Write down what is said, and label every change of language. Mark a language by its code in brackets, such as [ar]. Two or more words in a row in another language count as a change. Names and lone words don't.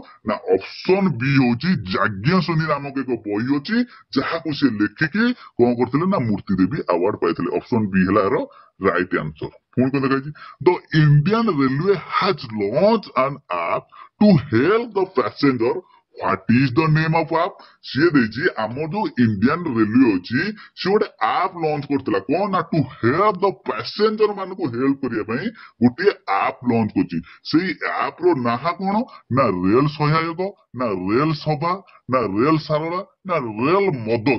[or] ନା [en] option B [or] ହଉଛି ଯାଜ୍ଞସେନୀ ନାମକ ଏକ ବହି ଅଛି ଯାହାକୁ ସେ ଲେଖିକି କଣ କରିଥିଲେ ନା ମୂର୍ତ୍ତି ଦେବୀ ଆୱାର୍ଡ ପାଇଥିଲେ। [en] option B [or] ହେଲା ଏହାର [en] right answer. [or] ପୁଣି କଣ ଦେଖାଯାଇଛି [en] the Indian Railway has launch an app to help the passenger. What is the name of app? [or] ସିଏ ଦେଇଛି ଆମର ଯୋଉ ଇଣ୍ଡିଆନ ରେଲୱେ ଅଛି ସେ ଗୋଟେ [en] app launch [or] କରିଥିଲା। କଣ ନା [en] to help the passenger [or] ମାନଙ୍କୁ ହେଲ୍ପ କରିବା ପାଇଁ ଗୋଟିଏ [en] app launch [or] କରିଛି। ସେଇ ଆପ୍ ର ନାଁ କଣ? ନା ରେଲ ସହାୟକ, ନା ରେଲ ସଭା, ନା ରେଲ ସାରଳା, ନା ରେଲ ମଦତ?